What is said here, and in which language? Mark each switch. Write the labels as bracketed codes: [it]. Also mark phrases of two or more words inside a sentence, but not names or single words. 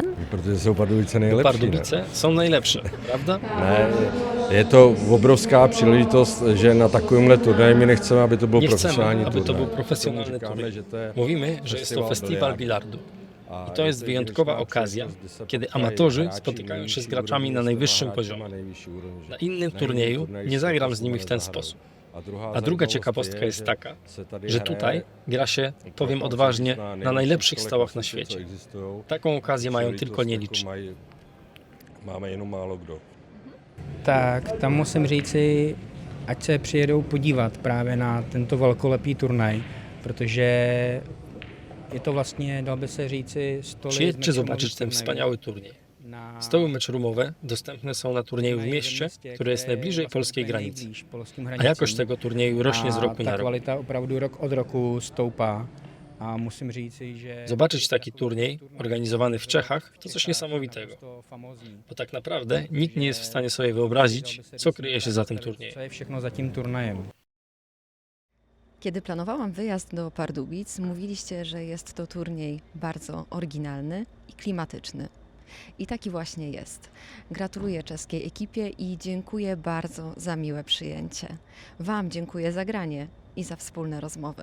[cs] Protože jsou Pardubice nejlepší. [pl] Pardubice są najlepsze, prawda? [cs] Ne, je to obrovská příležitost, že na takovémhle turnaji my nechceme, aby to byl [pl] Nie [cs] profesionální [pl] chcemy, aby to [cs] turnaj. [pl] był profesjonalny [cs] Říkáme, [pl] turniej. [cs] že to je [pl] Mówimy, że jest to festiwal bilardu. [cs] A [pl] I to jest wyjątkowa okazja, kiedy amatorzy spotykają się z graczami na najwyższym poziomie. Na innym turnieju nie zagram z nimi w ten sposób. A druga ciekawostka jest taka, że tutaj gra się, powiem odważnie, na najlepszych stołach na świecie. Taką okazję mają tylko nieliczni. [cs] Máme jenom málo kdo. Tak tam musím říci, ať se přijedou podívat právě na tento velkolepý turnaj, protože je to vlastně, dal by se říci, stoly z [pl] Przyjedźcie [cs] matchroomowých [pl] zobaczyć ten [cs] turnajů [pl] wspaniały turniej. [cs] na [pl] Stoły matchroom'owe dostępne są na turnieju w mieście, które jest najbliżej polskiej granicy. [cs] nejblíž polským [pl] A [cs] hranicím. [pl] jakość tego turnieju rośnie z [cs] A [pl] roku [cs] ta [pl] na rok. [cs] kvalita opravdu rok od roku stoupá. A musím říci, že [pl] Zobaczyć taki turniej organizowany w Czechach to coś niesamowitego. [cs] To famózní. [pl] Bo tak naprawdę nikt nie jest w stanie sobie wyobrazić, co kryje się za tym turniejem. [cs] Co je všechno za tím turnajem. [pl] Kiedy planowałam wyjazd do Pardubic, mówiliście, że jest to turniej bardzo oryginalny i klimatyczny. I taki właśnie jest. Gratuluję czeskiej ekipie i dziękuję bardzo za miłe przyjęcie. Wam dziękuję za granie i za wspólne rozmowy.